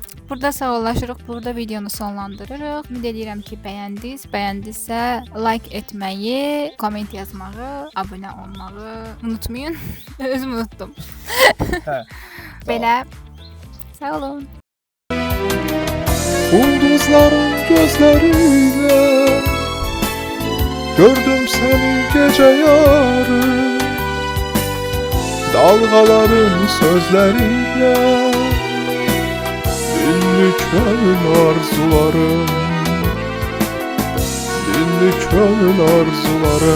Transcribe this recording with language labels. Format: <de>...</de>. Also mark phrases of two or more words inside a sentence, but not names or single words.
<az>Burada sağollaşırıq, burada videonu sonlandırırıq. Ümid edirəm ki, bəyəndiniz. Bəyəndinizsə like etməyi, komment yazmağı, abunə olmağı unutmayın. Özüm unutdum. Hə. Belə. Sağ olun.</az> <tr>Ulduzların gözleriyle gördüm seni gece yarı, dalgaların sözleriyle dinlik gönül arzularım, dinlik gönül arzularım.</tr>